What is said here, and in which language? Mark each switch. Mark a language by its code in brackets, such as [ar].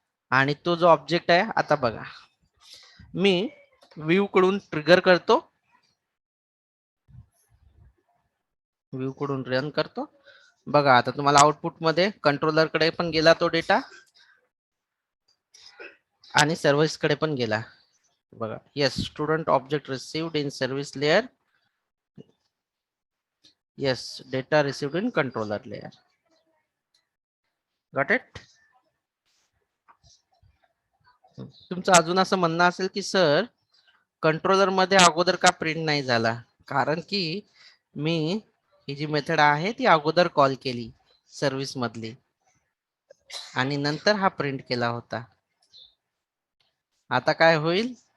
[mr] आणि तो जो ऑब्जेक्ट आहे, आता बघा मी व्ह्यू कडून ट्रिगर करतो, व्ह्यू कडून रन करतो. बघा आता तुम्हाला आउटपुट मध्ये कंट्रोलर कडे पण गेला तो डेटा आणि सर्व्हिस कडे पण गेला. [en] बघा, yes, student object received in service layer. Yes, data received in controller layer. Got it? [mr] तुमचं अजून असं म्हणणं असेल की सर कंट्रोलर मध्ये अगोदर का प्रिंट नाही झाला? कारण की मी ही जी मेथड आहे ती अगोदर कॉल केली सर्व्हिस मधली आणि नंतर हा प्रिंट केला होता. आता काय होईल?